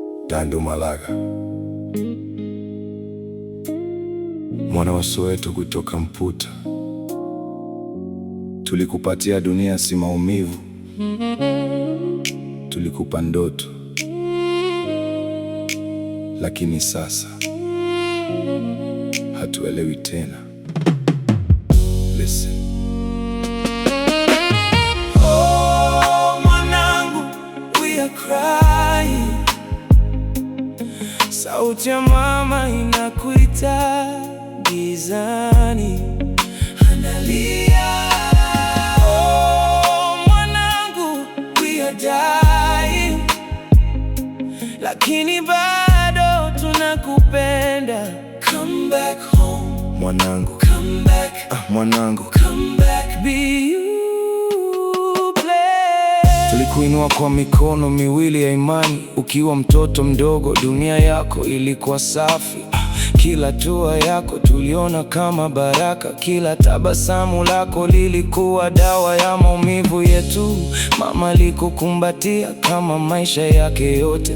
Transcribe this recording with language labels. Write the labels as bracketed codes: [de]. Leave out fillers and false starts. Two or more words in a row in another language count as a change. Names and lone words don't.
[sw] Dandu Malaga, mwana wa Soweto kutoka Mputa. Tulikupatia dunia si maumivu, tulikupa ndoto, lakini sasa hatuelewi tena. [en] Listen. Oh, mwanangu, we are crying. [sw] Sauti ya mama inakuita gizani, analia. Oh, mwanangu, [en] we are dying, [sw] lakini bado tunakupenda. [en] Come back home, [sw] Mwanangu, [en] come back. [sw] Mwanangu, [en] Come back, be you, play. [sw] tulikuinua kwa mikono miwili ya imani. Ukiwa mtoto mdogo, dunia yako ilikuwa safi. Kila hatua yako tuliona kama baraka. Kila tabasamu lako lilikuwa dawa ya maumivu yetu. Mama alikukumbatia kama maisha yake yote.